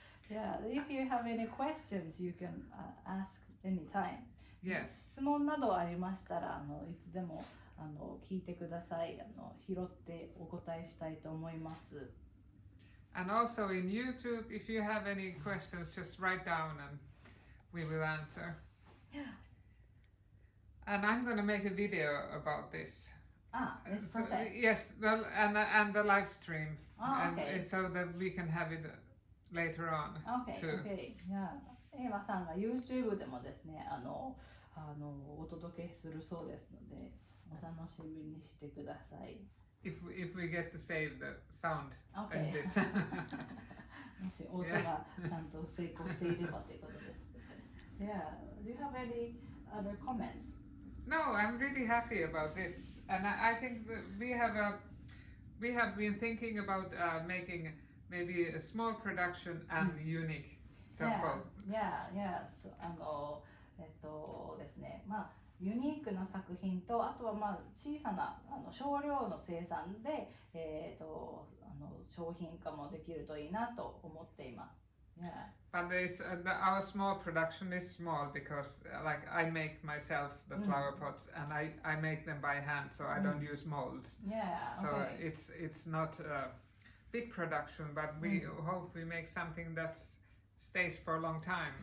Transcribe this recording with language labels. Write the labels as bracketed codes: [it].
[en] Yeah, if you have any questions, you can ask anytime. Yes. [ja] 質問などありましたらいつでも聞いてください。拾ってお答えしたいと思います。 [en] And also in YouTube, if you have any questions, just write down and we will answer. And I'm going to make a video about this. This process. Yes, well, and the live stream, okay. so that we can have it later on. Okay, too. okay. Yeah. [ja] エイマさんが YouTube でもですねお届けするそうですのでお楽しみにしてください。 [en] If we get to save the sound Okay. in this. [ja] もし音がちゃんと成功していればということです。 [en] Yeah. Do you have any other comments? No, I'm really happy about this, and I think that we have been thinking about making maybe a small production and unique. So both. Yeah, yeah. [ja] ですね。ユニークな作品とあとは小さな少量の生産で商品化もできるといいなと思っています。 [en] Yeah. But our small production is small because like I make myself the flower pots and I make them by hand, so I don't use molds. Yeah. So Okay. it's not a big production, but we hope we make something that stays for a long time.